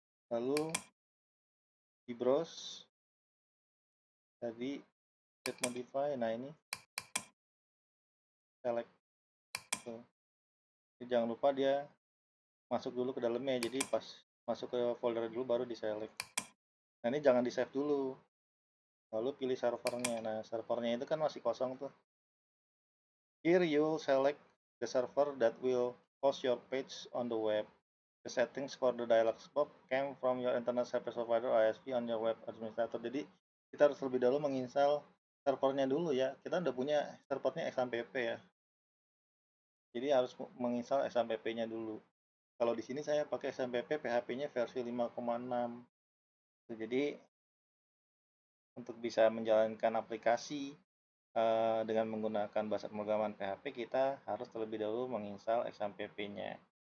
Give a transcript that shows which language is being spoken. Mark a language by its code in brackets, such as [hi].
[id] Lalu di browse tadi set modify, nah ini select. Tuh. Jadi jangan lupa dia masuk dulu ke dalamnya, jadi pas masuk ke folder dulu baru di select. Nah ini jangan di save dulu, lalu pilih servernya. Nah servernya itu kan masih kosong tuh. [en] Here you will select the server that will host your page on the web. The settings for the dialog box came from your internet service provider ISP on your web administrator. [id] Jadi kita harus lebih dahulu menginstal servernya dulu ya. Kita udah punya servernya XAMPP ya. Jadi harus menginstal XAMPP-nya dulu. Kalau di sini saya pakai XAMPP PHP-nya versi 5,6. Jadi untuk bisa menjalankan aplikasi dengan menggunakan bahasa pemrograman PHP, kita harus terlebih dahulu menginstal XAMPP-nya.